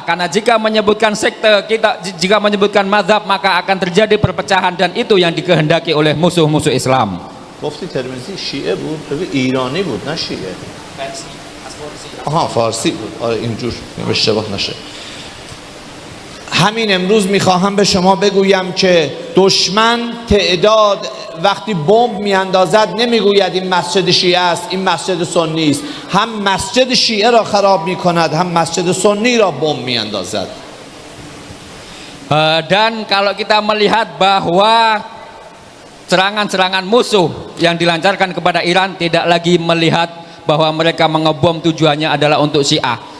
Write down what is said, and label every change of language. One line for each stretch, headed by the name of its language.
Indonesian: Karena jika menyebutkan sekte, jika menyebutkan mazhab, maka akan terjadi perpecahan, dan itu yang dikehendaki oleh musuh-musuh Islam.
Persian: گفتی ترمذی شیعه بود؟ بگو ایرانی بود نه شیعه. آها فارسی بود. آره اینجور اشتباه نشه. همین امروز میخواهم به شما بگویم که دشمن تعداد وقتی بمب میاندازد نمیگوید این مسجد شیعه است، این مسجد سنی است. هم مسجد شیعه را خراب میکند، هم مسجد سنی را بمب میاندازد.
Indonesian: Dan kalau kita melihat bahwa serangan-serangan musuh yang dilancarkan kepada Iran tidak lagi melihat bahwa mereka mengebom tujuannya adalah untuk Syiah.